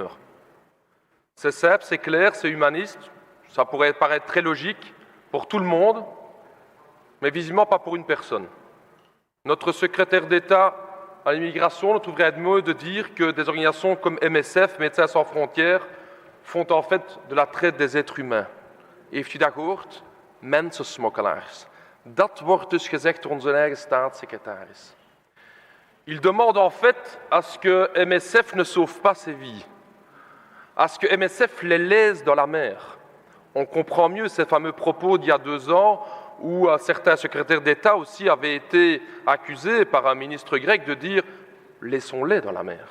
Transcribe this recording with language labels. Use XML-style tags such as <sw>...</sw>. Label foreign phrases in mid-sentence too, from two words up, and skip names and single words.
<fr>» C'est simple, c'est clair, c'est humaniste, ça pourrait paraître très logique pour tout le monde, mais visiblement pas pour une personne. Notre secrétaire d'État à l'immigration ne trouverait être mieux de dire que des organisations comme MSF, Médecins sans frontières, font en fait de la traite des êtres humains.</fr> <nl>Heeft u dat gehoord? Mensensmokkelaars. Dat wordt dus gezegd door onze eigen staatssecretaris.</nl> <fr>Il demande en fait à ce que MSF ne sauve pas ces vies, à ce que MSF les laisse dans la mer. On comprend mieux ces fameux propos d'il y a 2 ans où certains secrétaires d'État aussi avaient été accusés par un ministre grec de dire « laissons-les dans la mer ».</fr>